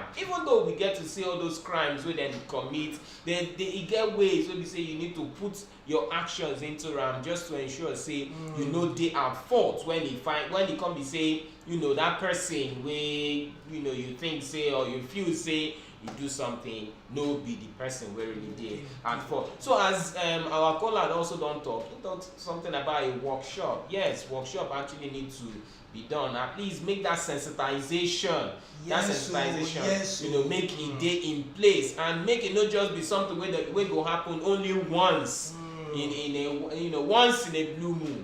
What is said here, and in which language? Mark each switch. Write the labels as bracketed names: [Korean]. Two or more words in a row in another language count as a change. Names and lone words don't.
[Nigerian Pidgin] Even though we get to see all those crimes wey dem commit, e get ways wey be say you need to put your actions into am just to ensure say you no dey at fault when e come be say that person wey you think say or you feel say you do something no be the person wey really dey at fault. So as our caller also don talk, he talk something about a workshop. Yes, workshop actually need to be done. At least make that sensitization, make it dey in place, and make it not just be something wey go happen only once in a once in a blue moon.